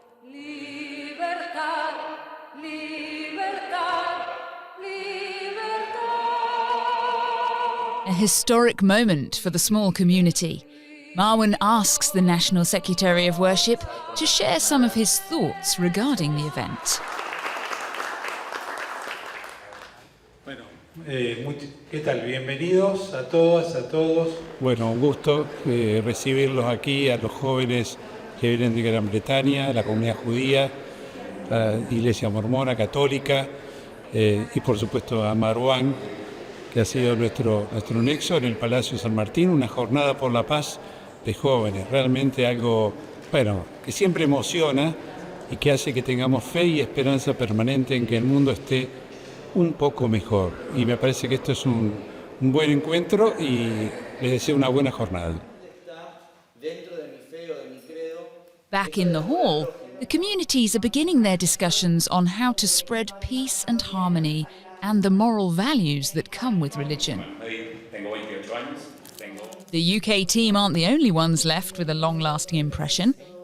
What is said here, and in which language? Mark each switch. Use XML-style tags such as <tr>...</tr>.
<en>A historic moment for the small community. Marwan asks the National Secretary of Worship to share some of his thoughts regarding the event.</en> <es>¿Qué tal? Bienvenidos a todas, a todos. Bueno, un gusto recibirlos aquí, a los jóvenes que vienen de Gran Bretaña, la comunidad judía, la iglesia mormona, católica, y por supuesto a Marwan, que ha sido nuestro nexo en el Palacio San Martín, una jornada por la paz de jóvenes, realmente algo, bueno, que siempre emociona y que hace que tengamos fe y esperanza permanente en que el mundo esté un poco mejor. Y me parece que esto es un buen encuentro y les deseo una buena jornada.</es> <en>Back in the hall, the communities are beginning their discussions on how to spread peace and harmony and the moral values that come with religion. The UK team aren't the only ones left with a long-lasting impression.</en>